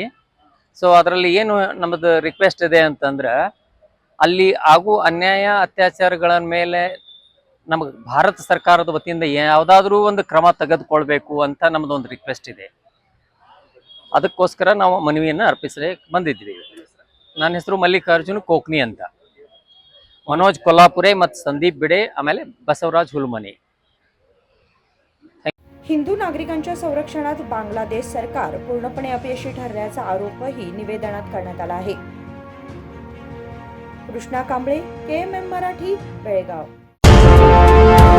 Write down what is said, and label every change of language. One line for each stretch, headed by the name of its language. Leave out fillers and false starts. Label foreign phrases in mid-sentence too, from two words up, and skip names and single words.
Kannada: ಸೊ ಅದರಲ್ಲಿ ಏನು ನಮ್ಮದು ರಿಕ್ವೆಸ್ಟ್ ಇದೆ ಅಂತಂದ್ರೆ, ಅಲ್ಲಿ ಆಗೋ ಅನ್ಯಾಯ ಅತ್ಯಾಚಾರಗಳ ಮೇಲೆ ನಮಗೆ ಭಾರತ ಸರ್ಕಾರದ ವತಿಯಿಂದ ಯಾವುದಾದ್ರೂ ಒಂದು ಕ್ರಮ ತೆಗೆದುಕೊಳ್ಬೇಕು ಅಂತ ನಮ್ಮದು ಒಂದು ರಿಕ್ವೆಸ್ಟ್ ಇದೆ। ಅದಕ್ಕೋಸ್ಕರ ನಾವು ಮನವಿಯನ್ನು ಅರ್ಪಿಸಲಿಕ್ಕೆ ಬಂದಿದ್ವಿ। ನನ್ನ ಹೆಸರು ಮಲ್ಲಿಕಾರ್ಜುನ್ ಕೋಕ್ನಿ ಅಂತ, मनोज कोल्हापुरे ಮತ್ತು संदीप बिडे, आमेले बसवराज हुलमनी।
Marathi: हिंदू नागरिकांच्या संरक्षणात बांगलादेश सरकार पूर्णपणे अपयशी ठरल्याचा आरोपही निवेदनात करण्यात आला आहे। कृष्णा कांबळे, KMM मराठी, बेळगाव।